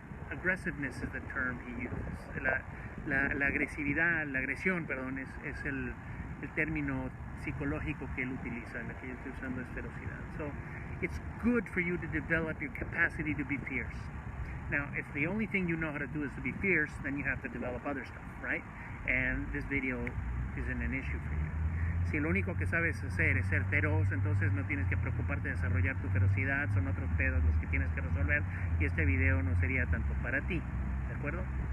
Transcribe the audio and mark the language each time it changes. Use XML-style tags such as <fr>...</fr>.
<en>Aggressiveness is the term he uses.</en> <es>La agresividad, la agresión, perdón, es el término psicológico que él utiliza, en la que yo estoy usando es ferocidad.</es> <en>So, it's good for you to develop your capacity to be fierce. Now, if the only thing you know how to do is to be fierce, then you have to develop other stuff, right? And this video isn't an issue for you.</en> <es>Si lo único que sabes hacer es ser feroz, entonces no tienes que preocuparte de desarrollar tu ferocidad, son otros pedos los que tienes que resolver y este video no sería tanto para ti, ¿de acuerdo?</es>